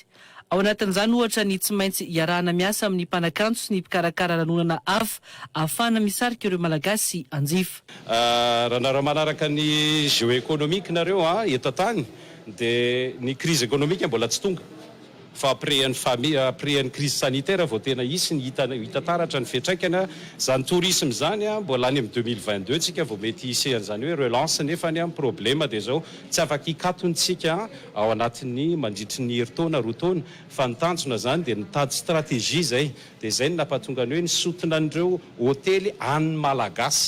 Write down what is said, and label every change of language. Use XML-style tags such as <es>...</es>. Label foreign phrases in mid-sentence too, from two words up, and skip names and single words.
<mg>Ao anatin'izany ohatra ny tsy maintsy iarahana miasa amin'ny mpanakanto sy ny mpikarakara lanonana hafa ahafahana misarika ireo malagasy anjifa. Raha manaraka ny géoéconomique nareo eto tany dia ny</mg> <fr>crise économique</fr> <mg>mbola tsy tonga. Fa</mg> <fr>après une crise sanitaire</fr> <mg>vao tena isy ny hita taratra ny fiantraikana zany tourisme zany mbola any amin'ny 2022 tsika vao mety isehan'izany hoe relance nefa ny amin'ny problème dia zao tsy afaka hikatontsika ao anatin'ny mandritry ny herintaona roa taona fa ny tanjona zany dia nitady stratégie zay dia zay ny nampahatonga ny hoe nisotona an'ireo hôtely any malagasy.</mg>